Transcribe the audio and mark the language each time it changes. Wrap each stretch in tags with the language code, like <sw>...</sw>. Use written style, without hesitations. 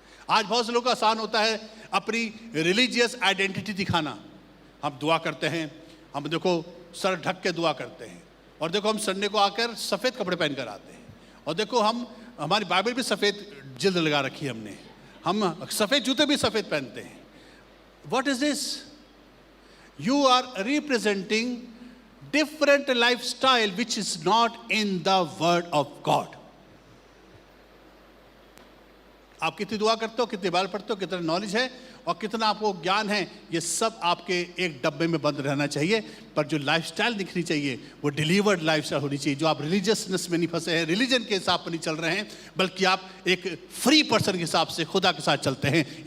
<hi>आज बहुत से लोगों को आसान होता है अपनी रिलीजियस आइडेंटिटी दिखाना। हम दुआ करते हैं, हम देखो सर ढक के दुआ करते हैं, और देखो हम संडे को आकर सफ़ेद कपड़े पहन कर आते हैं, और देखो हमारी बाइबल भी सफ़ेद जिल्द लगा रखी है हमने, हम सफ़ेद जूते भी सफ़ेद पहनते हैं।</hi> <en>What is this? You are representing different lifestyle which is not in the word of God.</en> <hi>आप कितनी दुआ करते हो, कितने बाल पढ़ते हो, कितना नॉलेज है और कितना आपको ज्ञान है, ये सब आपके एक डब्बे में बंद रहना चाहिए। पर जो लाइफस्टाइल दिखनी चाहिए वो डिलीवर्ड लाइफस्टाइल होनी चाहिए, जो आप रिलीजियसनेस में नहीं फंसे हैं, रिलीजन के हिसाब पर नहीं चल रहे हैं, बल्कि आप एक फ्री पर्सन के हिसाब से खुदा के साथ चलते हैं।</hi>